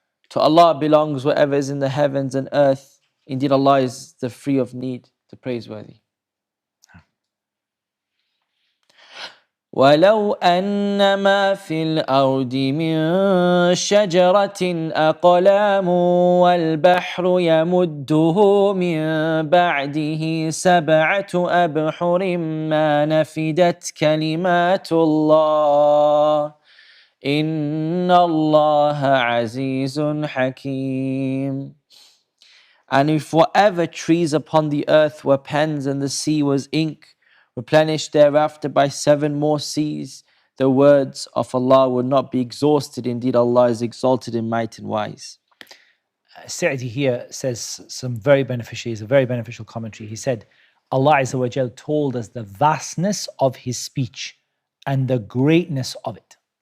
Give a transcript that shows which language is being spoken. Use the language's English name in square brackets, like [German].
[English] To Allah belongs whatever is in the heavens and earth. Indeed, Allah is the free of need, the praiseworthy. [Arabic] ولو أن ما في الأرض من شجرة أقلام والبحر يمده من بعده 7 أبحر ما نفدت كلمات الله إن الله عزيز حكيم. [English] And if whatever trees upon the earth were pens and the sea was ink, replenished thereafter by 7 more seas, the words of Allah would not be exhausted. Indeed, Allah is exalted in might and wise. Sa'di here says some very beneficial, it's a very beneficial commentary. He said, Allah Azza wa Jal told us the vastness of His speech and the greatness of it.